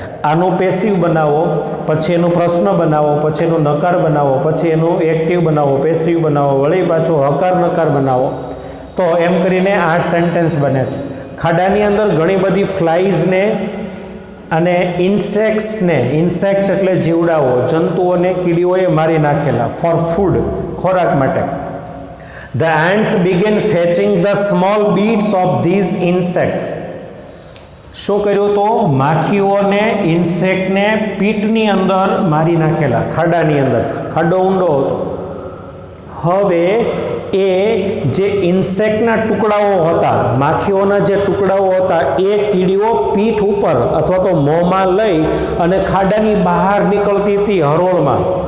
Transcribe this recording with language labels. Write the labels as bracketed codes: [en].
[gu] આનું પેસિવ બનાવો, પછી એનું પ્રશ્ન બનાવો, પછી એનું નકાર બનાવો, પછી એનું એક્ટિવ બનાવો, પેસિવ બનાવો, વળી પાછું હકાર નકાર બનાવો. તો એમ કરીને 8 સેન્ટેન્સ બને છે. ખાડાની અંદર ઘણી બધી ફ્લાઇઝને અને ઇન્સેક્ટ્સને, ઇન્સેક્ટ્સ એટલે જીવડાઓ, જંતુઓને કીડીઓએ મારી નાખેલા [en] for food, [gu] ખોરાક માટે. [en] The ants began fetching the small bits of these insects. [gu] શું કર્યું? તો માખીઓને, ઇન્સેક્ટને પીટની અંદર મારી નાખેલા, ખાડાની અંદર. ખાડો ઊંડો હતો. હવે એ જે ઇન્સેક્ટના ટુકડાઓ હતા, માખીઓના જે ટુકડાઓ હતા, એ કીડીઓ પીઠ ઉપર અથવા તો મોંમાં લઈ અને ખાડાની બહાર નીકળતી હતી હરોળમાં.